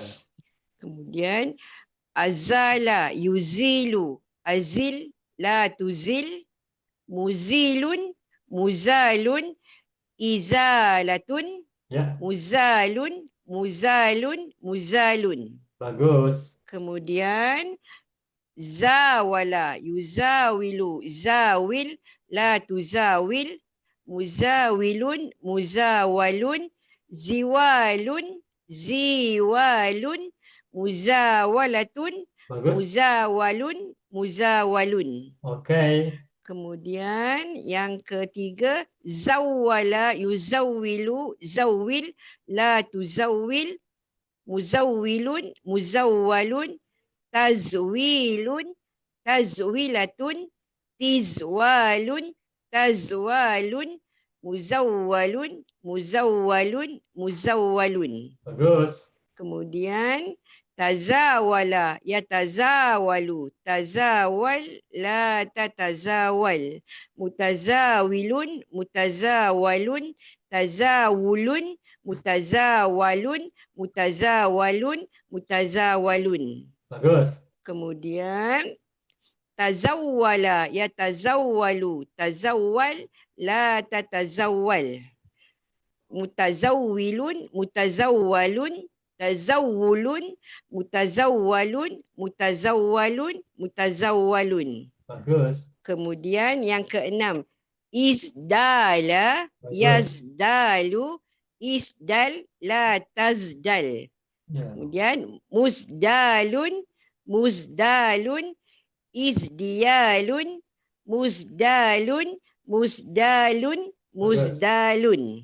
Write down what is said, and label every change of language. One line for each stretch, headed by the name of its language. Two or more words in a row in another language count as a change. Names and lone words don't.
Arabic: Kemudian أزال يُزيل. أزِل لا تُزِل. مُزيلٌ. مُزالٌ. إزالةٌ.
Indonesian: Ya.
Arabic: مُزالٌ. مُزالٌ.
Indonesian: Bagus.
Arabic: Kemudian زاوَل يُزاوِل. زاوِل لا تُزاوِل. مُزاوِلٌ. مُزاوَلٌ. زِوالٌ. زِوالٌ. Muzawalatun.
Indonesian: Bagus.
Arabic: Muzawalun.
Indonesian: Oke. Kemudian yang ketiga,
Arabic: زوَّل يُزوِّل. زوِّل لا تُزوِّل. مُزوِّلٌ. مُزوَّلٌ. تَزويلٌ. تَزويلةٌ. تِزوالٌ. تَزوالٌ. مُزوَّلٌ. Muzawwalun.
Indonesian: Bagus.
Arabic: Kemudian تزاوَل يتزاوَل. تزاوَل لا تتزاوَل. مُتزاوِلٌ. مُتزاوَلٌ. تزاوُلٌ. مُتزاوَلٌ. Mutazawalun.
Indonesian: Bagus.
Arabic: Kemudian تزوَّل يتزوَّل. تزوَّل لا تتزوَّل. مُتزوِّلٌ. مُتزوَّلٌ. تزوُّلٌ. مُتزوَّلٌ.
Indonesian: Bagus. Kemudian yang keenam, isdala Bagus.
Arabic: يَزدالُ. اِزدَل لا تَزدَل.
Indonesian: Ya.
Arabic: Kemudian مُزدالٌ. اِزدِيالٌ. Muzdalun.